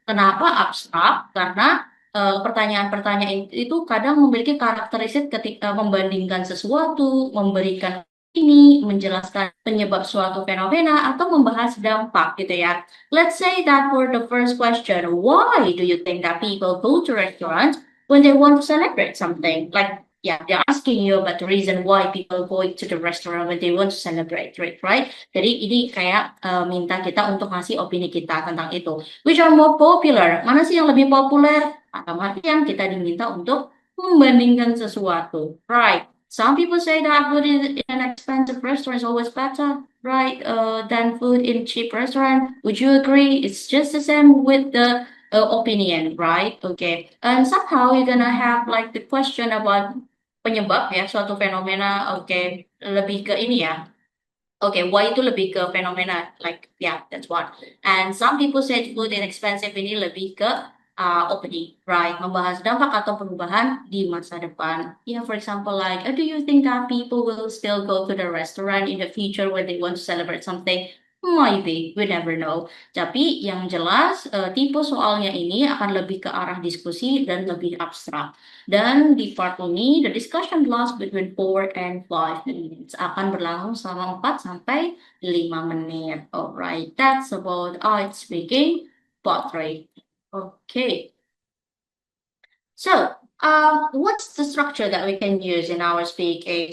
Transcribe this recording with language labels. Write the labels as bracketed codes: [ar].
[id] Kenapa abstrak? Karena pertanyaan-pertanyaan itu kadang memiliki karakteristik ketika membandingkan sesuatu, memberikan ini, menjelaskan penyebab suatu fenomena, atau membahas dampak gitu ya. [en] Let's say that for the first question, why do you think that people go to restaurants when they want to celebrate something? Like yeah, they're asking you about the reason why people go to the restaurant when they want to celebrate, right? [id] Jadi ini kayak minta kita untuk ngasih opini kita tentang itu. [en] Which are more popular? [id] Mana sih yang lebih populer? Atau yang kita diminta untuk membandingkan sesuatu, right? [en] Some people say that food in an expensive restaurant is always better, right? Than food in cheap restaurant. Would you agree? It's just the same with the opinion, right? Okay. And somehow you're gonna have like the question about [id] penyebab ya suatu fenomena. Okay, lebih ke ini ya. Okay, why itu lebih ke fenomena, [en] like yeah, that's one. And some people say food inexpensive [id] ini lebih ke opini, [en] right? [id] Membahas dampak atau perubahan di masa depan. [en] Yeah, for example, like do you think that people will still go to the restaurant in the future when they want to celebrate something? Maybe, we never know. [id] Tapi yang jelas tipe soalnya ini akan lebih ke arah diskusi dan lebih abstrak. Dan di part ini, [en] the discussion lasts between 4 and 5 minutes. [id] Akan berlangsung selama 4 sampai 5 menit. [en] Alright, that's about art speaking part 3. Okay. So, what's the structure that we can use in our speaking?